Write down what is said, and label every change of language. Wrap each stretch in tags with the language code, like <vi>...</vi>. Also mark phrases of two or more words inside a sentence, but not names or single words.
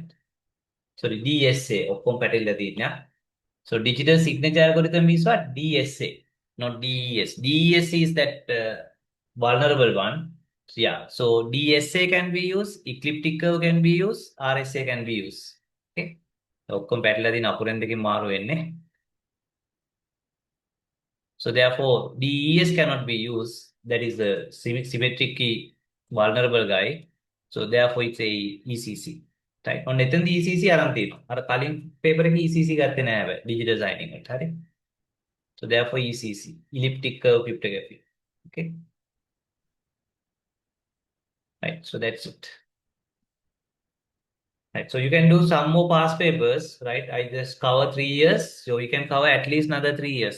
<en>Sorry, DSA of compatibility. So digital signature algorithm is what? DSA, not DES. DES is that vulnerable one. So, yeah. So DSA can be used, ecliptic curve can be used, RSA can be used. Okay.</en> <si>ඔක්කොම පැටලලා තියෙන අකුරෙන් දෙකකින් මාරු වෙන්නේ.</si> <en>So therefore, DES cannot be used. That is the symmetric key vulnerable guy. So therefore, it's a ECC. Right. On</en> <si>එතනදී ECC අරන් තියෙනවා. අර කලින් paper එකේ ECC ගත්තේ නෑ හැබැයි</si> <en>digital signing</en> <si>එකට. හරි.</si> <en>So therefore, ECC, elliptic curve cryptography. Okay. Right. So that's it. Right. So you can do some more past papers, right? I just cover 3 years. So you can cover at least another 3 years.</en>